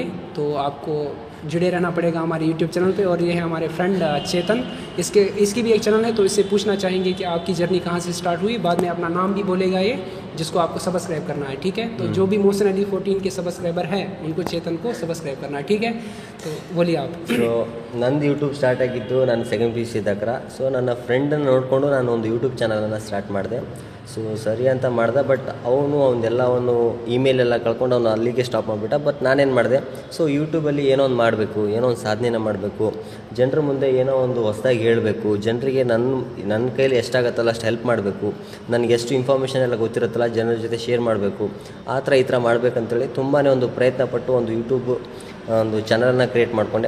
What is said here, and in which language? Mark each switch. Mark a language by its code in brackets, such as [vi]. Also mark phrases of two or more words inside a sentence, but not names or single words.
[hi] तो आपको जुड़े रहना पड़ेगा हमारे यूट्यूब चैनल पे. और ये है हमारे फ्रेंड चेतन, इसकी भी एक चैनल है, तो इससे पूछना चाहेंगे कि आपकी जर्नी कहाँ से स्टार्ट हुई. बाद में अपना नाम भी बोलेगा ये, जिसको आपको सब्सक्राइब करना है, ठीक है. तो जो भी मोहसिन अली 14 के सब्सक्राइबर हैं उनको चेतन को सब्सक्राइब करना है, ठीक है. तो बोलिए आप. [kn] ಸೊ ನಂದು ಯೂಟ್ಯೂಬ್ ಸ್ಟಾರ್ಟ್ ಆಗಿದ್ದು ನಾನು 2nd PUC ಇದ್ದಾಗ. ಸೊ ನನ್ನ ಫ್ರೆಂಡನ್ನು ನೋಡಿಕೊಂಡು ನಾನು ಒಂದು ಯೂಟ್ಯೂಬ್ ಚಾನಲನ್ನು ಸ್ಟಾರ್ಟ್ ಮಾಡಿದೆ. ಸೊ ಸರಿ ಅಂತ ಮಾಡ್ದೆ, ಬಟ್ ಅವನು ಇಮೇಲ್ ಎಲ್ಲ ಕಳ್ಕೊಂಡು ಅವನು ಅಲ್ಲಿಗೆ ಸ್ಟಾಪ್ ಮಾಡಿಬಿಟ್ಟ. ಬಟ್ ನಾನೇನು ಮಾಡಿದೆ, ಸೊ ಯೂಟ್ಯೂಬಲ್ಲಿ ಏನೋ ಒಂದು ಮಾಡಬೇಕು, ಏನೋ ಒಂದು ಸಾಧನೆನ ಮಾಡಬೇಕು, ಜನರ ಮುಂದೆ ಏನೋ ಒಂದು ಹೊಸದಾಗಿ ಹೇಳಬೇಕು, ಜನರಿಗೆ ನನ್ನ ಕೈಲಿ ಎಷ್ಟಾಗತ್ತಲ್ಲ ಅಷ್ಟು ಹೆಲ್ಪ್ ಮಾಡಬೇಕು, ನನಗೆ ಎಷ್ಟು ಇನ್ಫಾರ್ಮೇಷನ್ ಎಲ್ಲ ಗೊತ್ತಿರುತ್ತಲ್ಲ ಜನರ ಜೊತೆ ಶೇರ್ ಮಾಡಬೇಕು, ಆ ಥರ ಈ ಥರ ಮಾಡಬೇಕಂತೇಳಿ ತುಂಬಾ ಒಂದು ಪ್ರಯತ್ನ ಪಟ್ಟು ಒಂದು ಯೂಟ್ಯೂಬ್ ಒಂದು ಚಾನಲನ್ನು ಕ್ರಿಯೇಟ್ ಮಾಡಿಕೊಂಡೆ.